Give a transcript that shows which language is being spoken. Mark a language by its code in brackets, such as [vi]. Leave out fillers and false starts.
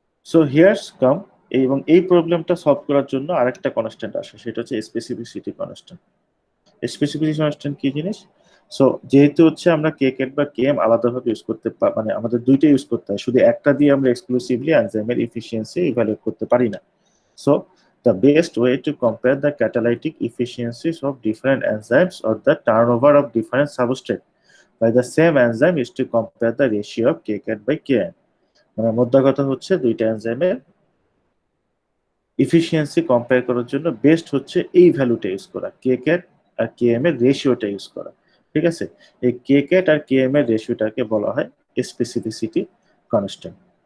[bn] So here's কাম, এবং এই প্রবলেমটা সলভ করার জন্য আরেকটা কনস্ট্যান্ট আসে, সেটা হচ্ছে স্পেসিফিসিটি কনস্ট্যান্ট। স্পেসিফিসিটি কনস্ট্যান্ট কি জিনিস? সো যেহেতু হচ্ছে আমরা কে ক্যাট বা কে এম আলাদাভাবে ইউজ করতে মানে আমাদের দুইটা ইউজ করতে হয়, শুধু একটা দিয়ে আমরা এক্সক্লুসিভলি এনজাইমের ইফিসিয়েন্সি ইভ্যালুয়েট করতে পারি না। [en] So the best way to compare the catalytic efficiencies of different enzymes or the turnover of different substrate by the same enzyme is to compare the ratio of kcat by kn। [bn] মানে মোদ্দা কথা হচ্ছে দুইটা এনজাইমের efficiency compare করার জন্য best হচ্ছে এই ভ্যালুটা ইউজ করা, kcat আর km এর রেশিওটা ইউজ করা, ঠিক আছে। এই kcat আর km এর রেশিওটাকে বলা হয় স্পেসিফিসিটি কনস্ট্যান্ট।